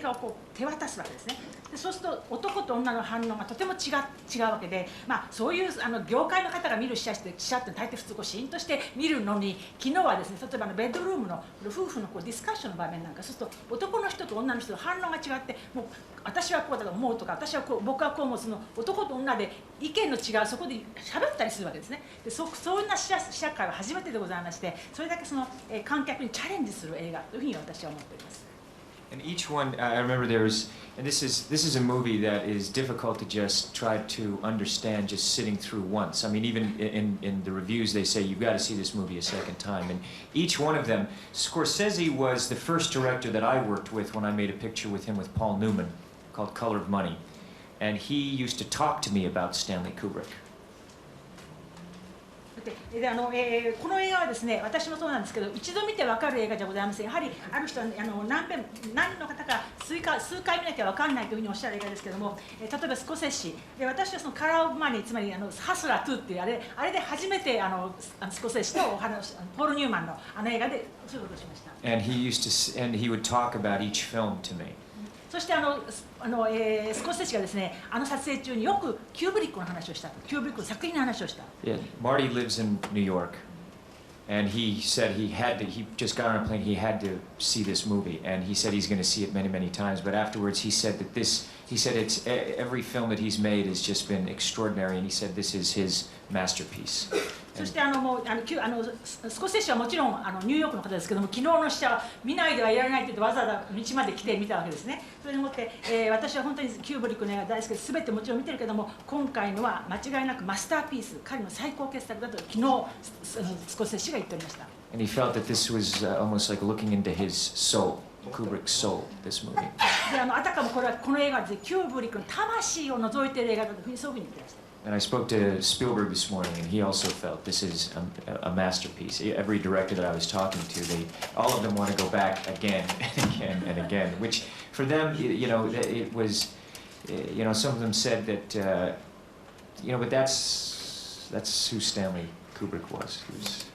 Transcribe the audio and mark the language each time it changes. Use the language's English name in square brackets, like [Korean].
[Japanese] 映画をこう手渡すわけですね。でそうすると男と女の反応がとても違うわけで、そういう業界の方が見る試写って大抵普通こうシーンとして見るのに、昨日はですね、例えばベッドルームの夫婦のこうディスカッションの場面なんか、そうすると男の人と女の人の反応が違って、もう私はこうだと思うとか、私はこう、僕はこう思う、その男と女で意見の違うそこで喋ったりするわけですね。でそういう試写会は初めてでございまして、それだけ観客にチャレンジする映画というふうに私は思っております。 [English] And each one, I remember there was, and this is a movie that is difficult to just try to understand just sitting through once. I mean, even in the reviews they say you've got to see this movie a second time. And each one of them, Scorsese was the first director that I worked with when I made a picture with him with Paul Newman called Color of Money. And he used to talk to me about Stanley Kubrick. [Japanese] でこの映画はですね、私もそうなんですけど、一度見て分かる映画じゃございません。やはりある人は何人の方か数回見なきゃ分かんないというふうにおっしゃる映画ですけども、例えばスコセッシで、私はカラー・オブ・マニー、つまりハスラー2っていうあれで初めてスコセッシとポール・ニューマンの映画でそういうことをしました。 [English] And he would talk about each film to me. [Japanese] そしてスコセッシがですね、撮影中によくキューブリックの話をしたと、キューブリックの作品の話をした。 [English] Yeah, Marty lives in New York, and he said he just got on a plane, he had to see this movie, and he said he's going to see it many, many times, but afterwards he said it's every film that he's made has just been extraordinary, and he said this is his masterpiece. [Japanese] そしてスコセッシはもちろんニューヨークの方ですけども、昨日の試写は見ないではいられないと言ってわざわざ道まで来て見たわけですね。それでもって、私は本当にキューブリックの映画大好きで、全てもちろん見てるけども、今回のは間違いなくマスターピース、彼の最高傑作だと昨日スコセッシが言っておりました。 [English] And he felt that this was almost like looking into his soul, Kubrick's soul, this movie. [Japanese] であたかもこの映画はキューブリックの魂を覗いている映画だというふうにそういうふうに言ってました。 [English] And I spoke to Spielberg this morning, and he also felt this is a masterpiece. Every director that I was talking to, all of them want to go back again and again and again, which for them, it was, some of them said that, but that's who Stanley Kubrick was.